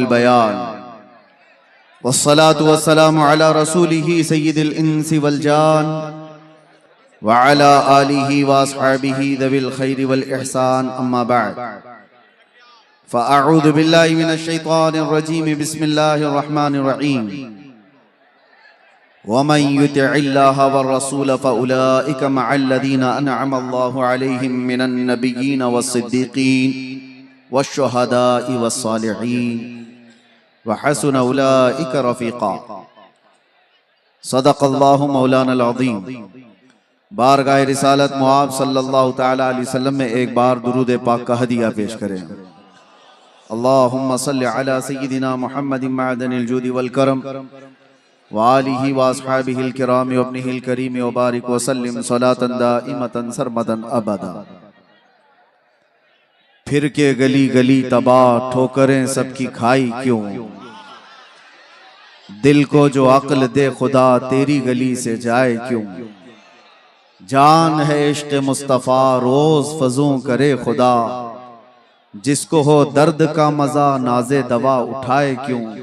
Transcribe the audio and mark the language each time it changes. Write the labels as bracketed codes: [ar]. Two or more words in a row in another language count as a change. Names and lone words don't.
[ar] البيان والصلاة والسلام على رسوله سيد الإنس والجان وعلى آله وأصحابه ذوي الخير والإحسان أما بعد فأعوذ بالله من الشيطان الرجيم بسم الله الرحمن الرحيم ومن يطع الله والرسول فأولئك مع الذين أنعم الله عليهم من النبيين والصديقين والشهداء والصالحين وحسن أولئك رفيقا. صدق الله مولانا العظيم. [ur] بارگاہ رسالت مآب [ar] صلى الله تعالى عليه وسلم [ur] میں ایک بار درود پاک کا ہدیہ پیش کریں. [ar] اللهم صل على سيدنا محمد معدن الجود والكرم وآله وأصحابه الكرام وابنه الكريم وبارك وسلم صلاة دائمة سرمدا أبدا. [ur] پھر کے گلی گلی تباہ ٹھوکریں سب کی کھائی کیوں، دل کو جو عقل دے خدا تیری گلی سے جائے کیوں. جان ہے عشق مصطفیٰ روز فزوں کرے خدا، جس کو ہو درد کا مزا نازِ دوا اٹھائے کیوں.